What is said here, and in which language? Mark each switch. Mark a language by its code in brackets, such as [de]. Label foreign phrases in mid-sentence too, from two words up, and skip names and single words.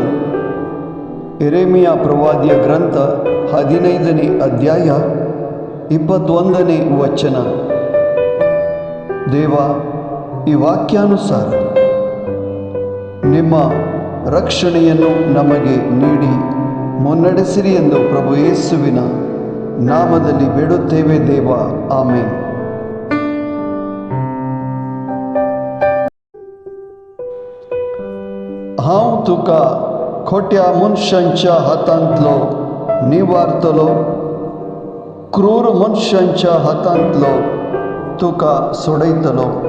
[kn] ಯೆರೆಮೀಯ ಪ್ರವಾದಿಯ ಗ್ರಂಥ 15ನೇ ಅಧ್ಯಾಯ 21ನೇ ವಚನ. ದೇವ, ಈ ವಾಕ್ಯಾನುಸಾರ ನಿಮ್ಮ ರಕ್ಷಣೆಯನ್ನು ನಮಗೆ ನೀಡಿ ಮುನ್ನಡೆಸಿರಿ ಎಂದು ಪ್ರಭು ಯೇಸುವಿನ ನಾಮದಲ್ಲಿ ಬೇಡುತ್ತೇವೆ ದೇವ, ಆಮೆನ್. [kok] हांव तुका खोट्या मनशांच्या हातांतलो निवारतलो, क्रूर मनशांच्या हातांतलो तुका सोडयतलो.